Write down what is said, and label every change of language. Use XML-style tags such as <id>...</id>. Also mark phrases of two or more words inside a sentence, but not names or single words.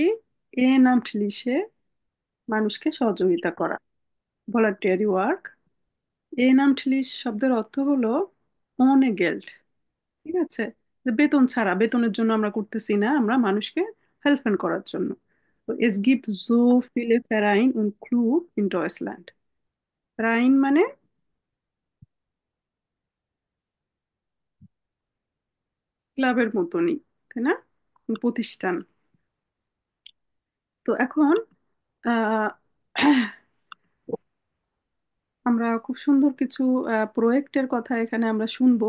<bn>এ নামঠলিসে মানুষকে সহযোগিতা করা,</bn> <en>voluntary work.</en> <bn>এ নামঠলিস শব্দের অর্থ হলো</bn> <de>ohne Geld,</de> <bn>ঠিক আছে? যে বেতন ছাড়া, বেতনের জন্য আমরা করতেছি না, আমরা মানুষকে হেল্পেন করার জন্য।</bn> <de>তো es gibt so viele Vereine und Club in Deutschland.</de> <bn>Verein মানে ক্লাবের মতনই, তাই না? প্রতিষ্ঠান। তো এখন আহ আমরা খুব সুন্দর কিছু প্রজেক্টের কথা এখানে আমরা শুনবো।</bn>